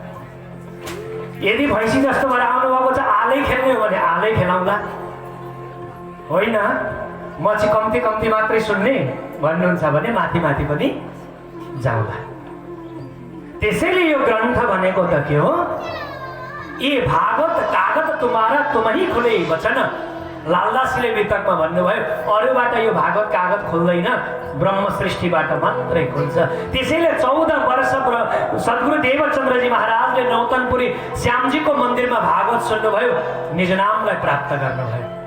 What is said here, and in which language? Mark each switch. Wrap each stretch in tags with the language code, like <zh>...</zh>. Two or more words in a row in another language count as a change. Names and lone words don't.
<ne>यदि भैँसी जस्तो भएर आउनु भएको छ, आलै खेल्ने हो भने आलै खेलाउँला, होइन म चाहिँ कम्ती कम्ती मात्रै सुन्ने भन्नुहुन्छ भने माथि माथि पनि जाउँला। त्यसैले यो ग्रन्थ भनेको त के हो?</ne> <hi>ये भागवत कागत तुम्हारा तुम ही खुले वचन।</hi> <ne>लालदासले वितकमा भन्नुभयो, अरूबाट यो भागवत कागत खुल्दैन, ब्रह्म सृष्टिबाट मात्रै खुल्छ। त्यसैले 14 वर्ष सद्गुरु देवचन्द्रजी महाराजले नौतनपुरी श्यामजीको मन्दिरमा भागवत सुन्नुभयो, निज नामलाई प्राप्त गर्नुभयो।</ne>